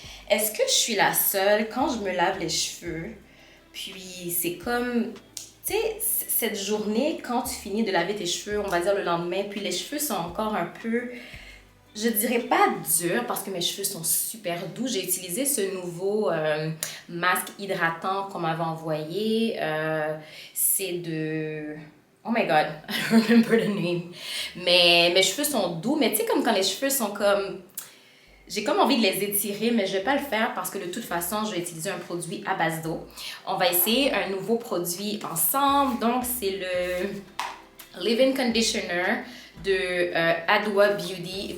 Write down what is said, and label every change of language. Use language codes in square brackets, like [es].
[fr] Est-ce que je suis la seule quand je me lave les cheveux? Puis c'est comme, tu sais, cette journée, quand tu finis de laver tes cheveux, on va dire le lendemain, puis les cheveux sont encore un peu... Je dirais pas dur parce que mes cheveux sont super doux. J'ai utilisé ce nouveau masque hydratant qu'on m'avait envoyé. C'est de... [en] Oh my god, I don't remember the name. [fr] Mais mes cheveux sont doux. Mais tu sais, comme quand les cheveux sont comme... J'ai comme envie de les étirer, mais je vais pas le faire parce que de toute façon, je vais utiliser un produit à base d'eau. On va essayer un nouveau produit ensemble. Donc, c'est le Leave-In Conditioner de Adwoa Beauty.